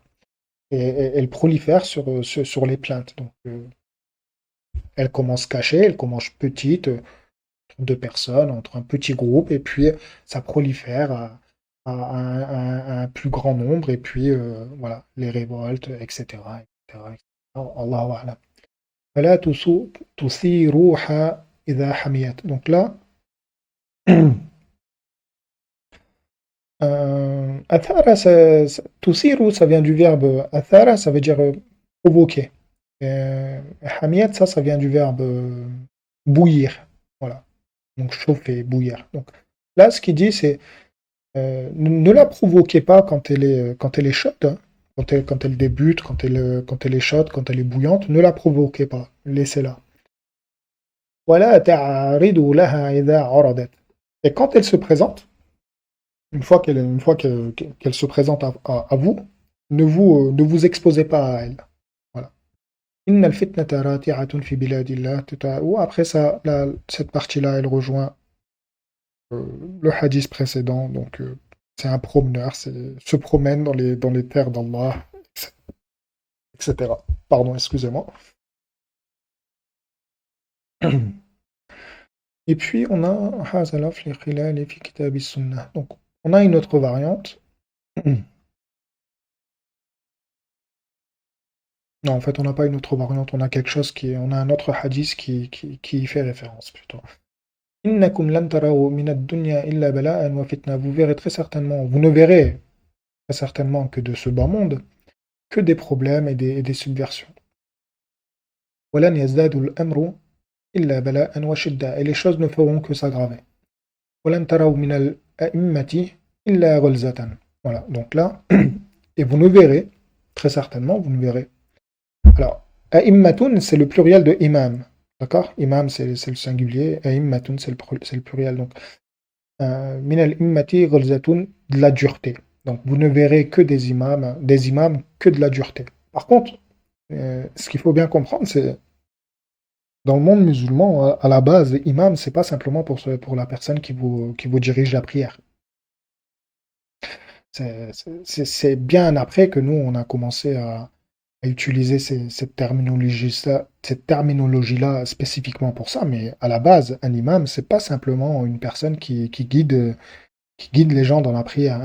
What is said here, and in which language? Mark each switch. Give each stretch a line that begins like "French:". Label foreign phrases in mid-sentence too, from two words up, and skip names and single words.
French: Et elles prolifèrent sur les plaintes. Donc elles commencent cachées, elles commencent petites, entre deux personnes, entre un petit groupe, et puis ça prolifère à un plus grand nombre, et puis voilà, les révoltes, etc. etc., etc.
Arabic: الله أعلم. فلا تثيروها إذا حميت.
French: Donc là, athara, tusiru, ça vient du verbe athara, ça veut dire provoquer. Hamiyat, ça vient du verbe bouillir. Voilà. Donc chauffer, bouillir. Donc là, ce qu'il dit, c'est ne la provoquez pas quand elle est chaude, hein. Quand elle débute, quand elle est chaude, quand elle est bouillante, ne la provoquez pas. Laissez-la. Voilà,
Arabic: تعرضوا لها إذا عرضت.
French: Et quand elle se présente, une fois qu'elle se présente à vous, ne vous exposez pas à elle. Voilà.
Arabic: إن الفتنة راتعة في بلاد الله.
French: Ou après ça, cette partie-là, elle rejoint le hadith précédent. Donc, c'est un promeneur, se promène dans les terres d'Allah, etc. Pardon, excusez-moi. Et puis, on a Hazalaf li khilal fi kitab sunnah. Donc, on a une autre variante. Non, en fait, on n'a pas une autre variante, on a un autre hadith qui y fait référence plutôt.
Arabic: إنكم لن تروا من الدنيا إلا بلاء وفتنة.
French: Vous verrez très certainement, vous ne verrez très certainement que de ce bas monde, que des problèmes et des subversions.
Arabic: ولن يزداد الأمر إلا بلاء وشدة.
French: Et les choses ne feront que s'aggraver.
Arabic: ولن تروا من الأئمة إلا غلظة.
French: Voilà, donc là, et vous ne verrez, très certainement, vous ne verrez. Alors, a'immatun, c'est le pluriel de imam. D'accord? Imam, c'est le singulier. A'immatun, c'est le pluriel. Donc,
Arabic: من الأئمة غلظة,
French: de la dureté. Donc, vous ne verrez que des imams que de la dureté. Par contre, ce qu'il faut bien comprendre, c'est dans le monde musulman, à la base, imam, c'est pas simplement pour la personne qui vous dirige la prière. C'est bien après que nous, on a commencé à utiliser cette terminologie-là spécifiquement pour ça, mais à la base, un imam, c'est pas simplement une personne qui guide les gens dans la prière.